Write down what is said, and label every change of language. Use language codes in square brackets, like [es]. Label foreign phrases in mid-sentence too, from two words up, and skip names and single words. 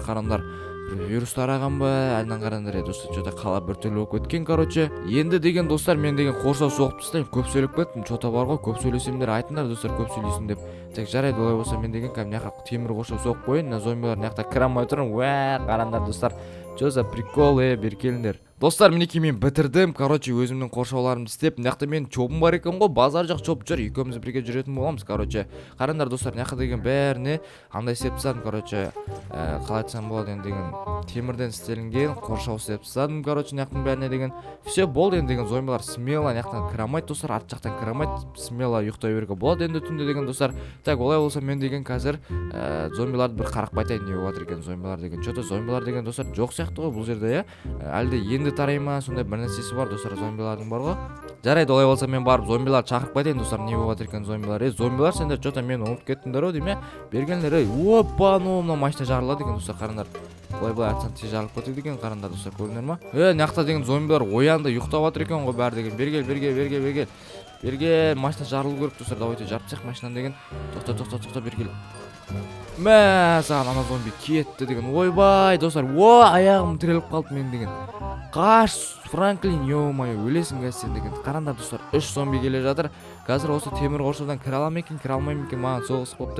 [kk] Қараңдар, вирус тараған ба, анан қараңдар достар, что-то қала біртүрлі болып кеткен. Енді деген достар, мен деген қоршау соғып тастаймын. Көп сөйлеп кеттім, что-то бар ғой, көп сөйлесемдер айтыңдар достар, көп сөйлейсің деп. Так, жарайды, олай болса мен деген мына темір қоршау соғып қояйын. Мына зомбилар мына жақта кіре алмай тұр. Қараңдар достар, [ru] что за прикол, [kk] бері келіңдер. Достар, мінекей мен бітірдім. Өзімнің қоршауларымды істеп, мына жақта мен чобым бар екен ғой, базар жақ чоп жүр, екеуміз бірге жүретін боламыз. Қараңдар достар, мына жақта деген бәріне андай істеп тастадым. Қалай айтсам болады енді деген темірден істелінген қоршау істеп тастадым. Мына жақтың бәріне деген все болды. Енді деген зомбилар смело мына жақтан кіре алмайды достар, арт жақтан кіре алмайды, смело ұйықтай беруге болады енді түнде деген достар. Так, олай болса мен деген қазір зомбиларды бір қарап қайтайын. Не болып жатыр екен зомбилар деген? Что-то зомбилар деген достар жоқ сияқты ғой бұл жерде, әлде енді белсенді тарай ма, сондай бір нәрсесі бар достар, зомбилардың бар ғой. Жарайды, олай болса мен барып зомбилар чакырып кетейин достар. [ky] Не болуп жатыр экен зомбилар? Зомбилар, сендер чота мени унутуп кеттиңдер дейм э? Бергендер, опа, мына машина жарылады экен достар, караңдар. Былай атсаң тез жарылып кетет экен, караңдар достар, көрдүңөр ма? Мынакта деген зомбилар оянды, уктап жатыр экен го баары деген. Бергел, машина жарылуу керек достар. Давайте жарып чак машинаны деген. Токто, бергел. [kk] Мә, саған ана зомби кетті деген. Ойбай, достар. Аяғым тіреліп қалды мен деген. Қаш, Франклин, ё-моё, өлесің қазір сен деген. Қараңдар достар, 3 зомби келе жатыр. Қазір осы темір қоршаудан кіре аламын екен, кіре алмаймын екен, маған соғысып қоптыр.